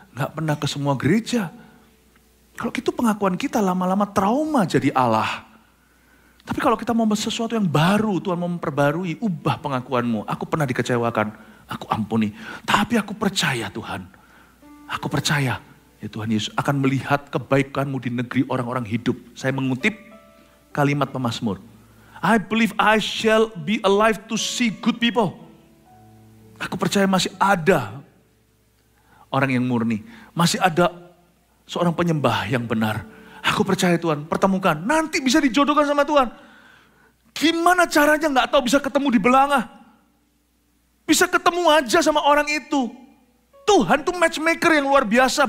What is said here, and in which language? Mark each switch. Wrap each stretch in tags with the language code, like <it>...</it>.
<id>Nggak pernah ke semua gereja. Kalau gitu pengakuan kita lama-lama trauma jadi Allah. Tapi kalau kita mau sesuatu yang baru, Tuhan mau memperbarui, ubah pengakuanmu. Aku pernah dikecewakan, aku ampuni. Tapi aku percaya Tuhan. Aku percaya ya Tuhan Yesus akan melihat kebaikanmu di negeri orang-orang hidup. Saya mengutip kalimat pemazmur.</id> <en>I believe I shall be alive to see good people.</en> <id>Aku percaya masih ada orang yang murni. Masih ada seorang penyembah yang benar. Aku percaya Tuhan, pertemukan. Nanti bisa dijodohkan sama Tuhan. Gimana caranya nggak tahu bisa ketemu di belanga. Bisa ketemu aja sama orang itu. Tuhan tuh matchmaker yang luar biasa.</id>